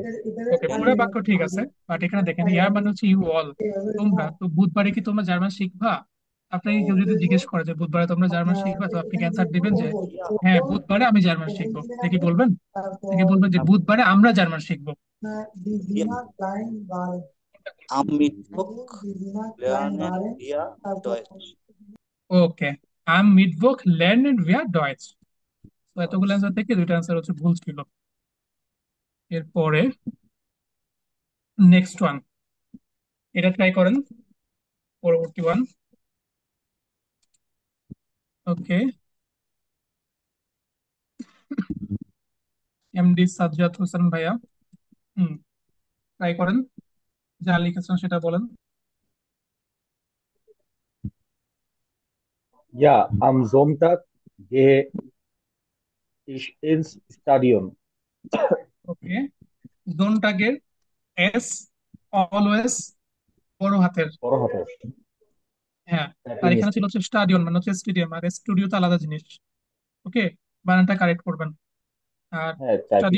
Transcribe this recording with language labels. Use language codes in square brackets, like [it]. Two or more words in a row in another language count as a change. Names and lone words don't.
[bn] ওকে, পুরো বাক্য ঠিক আছে, বাট এখানে দেখেন ইয়ার মানে হচ্ছে [en] you all, [bn] তোমরা তো বুধবারে কি তোমরা জার্মান শিখবা? আপনাকে কেউ যদি জিজ্ঞেস করে যে বুধবারে তোমরা জার্মান শিখবা, তো আপনি অ্যান্সার দিবেন যে হ্যাঁ বুধবারে আমি জার্মান শিখবো, দেখি বলবেন, দেখি বলবেন যে বুধবারে আমরা জার্মান শিখবো। [de] am Mitt Woch lernen wir Deutsch. ওকে, am Mittwoch lernen wir Deutsch। [bn] তো এতগুলো অ্যান্সার থেকে দুইটা অ্যান্সার হচ্ছে ভুল ছিল। এরপরে [en] next one, [bn] এটা ট্রাই করেন, পরবর্তী ওয়ান। ওকে, এমডি সাজ্জাদ হোসেন ভাইয়া, হুম, ট্রাই করেন, যা লিখেছেন সেটা বলেন। [de] Ja, am Sonntag gehe ich ins Stadion. [bn] ওকে, জোনটাগের এস অলওয়েজ বড় হাতের। বড় হাতের। হ্যাঁ, [en] Happy [bn] আর এখানে ছিল [en] mistake. [bn] হচ্ছে স্টাডিয়াম মানে হচ্ছে স্টেডিয়াম, আর স্টুডিও তো আলাদা জিনিস। ওকে, বানানটা কারেক্ট করবেন। আর হ্যাঁ, typing